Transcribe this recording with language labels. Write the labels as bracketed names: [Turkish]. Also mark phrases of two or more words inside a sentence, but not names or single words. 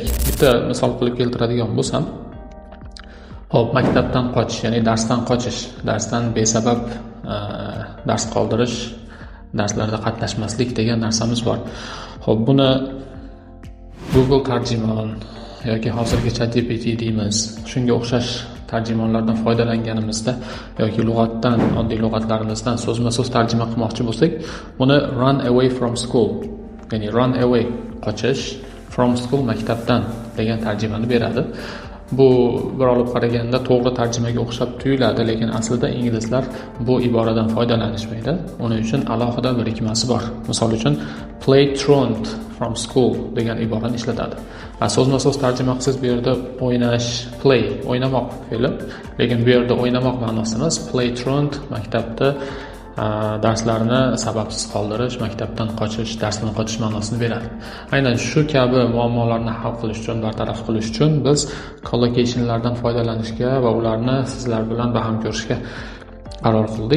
[Uzbek] Bitta misol qilib keltiradigan bo'lsam, hop, maktabdan qochish, ya'ni darsdan qochish, darsdan besabab dars qoldirish, darslarda qatnashmaslik degan narsamiz bor. Hop, buni Google tarjimon yoki hozirgi ChatGPT deymiz, shunga o'xshash tarjimonlardan foydalanganimizda yoki lug'atdan, oddiy lug'atlarimizdan so'zma-so'z tarjima qilmoqchi bo'lsak, buni [English] run away from school, [Uzbek] ya'ni [English] run away, [Uzbek] qochish, [English] from school, [Uzbek] maktabdan degan tarjimani beradi. Bu bir olib qaraganda to'g'ri tarjimaga o'xshab tuyuladi, lekin aslida inglizlar bu iboradan foydalanishmaydi. Uning uchun alohida birikmasi bor. Misol uchun [English] play truant from school [Uzbek] degan iborani ishlatadi. So'zma-so'z tarjima qilsangiz bu yerda o'ynash, play, o'ynamoq fe'li, lekin bu yerda o'ynamoq ma'nosi emas, [English] play truant, [Uzbek] maktabda darslarni sababsiz qoldirish, maktabdan qochish, darsdan qochish ma'nosini beradi. Aynan shu kabi muammolarni hal qilish uchun, bartaraf qilish uchun biz collocationlardan foydalanishga va ularni sizlar bilan baham ko'rishga qaror qildik.